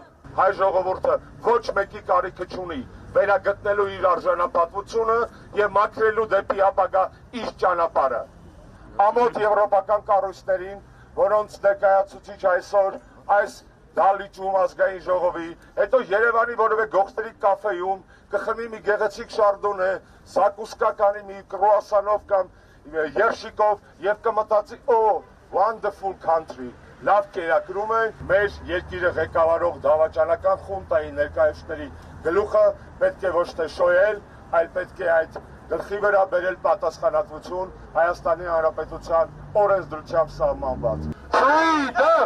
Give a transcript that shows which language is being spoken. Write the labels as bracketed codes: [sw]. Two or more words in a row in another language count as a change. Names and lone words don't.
[hy] Հայ ժողովուրդը ոչ մեկի կարիքը չունի վերագտնելու իր արժանապատվությունը եւ մաքրելու դեպի ապագա իր ճանապարհը։ Ամոթ եվրոպական կառույցներին, որոնց ներկայացուցիչ այսօր այս դալիճում ազգային ժողովի, հետո Երևանի որևէ գողտրիկ կաֆեում կխմի մի գեղեցիկ շարդոնե, սակուսկա կանի մի կրուասանով կամ երշիկով եւ կմտածի, [en] oh, wonderful country, [hy] լավ կերակրում է, մեր երկիրը ղեկավարող դավաճանական խունտայի ներկայացուցիչների գլուխը պետք է ոչ թե շոյել, այլ պետք է այդ գլխի վրա բերել պատասխանատվություն Հայաստանի Հանրապետության օրենսդրությամբ սահմանված։ Freedom!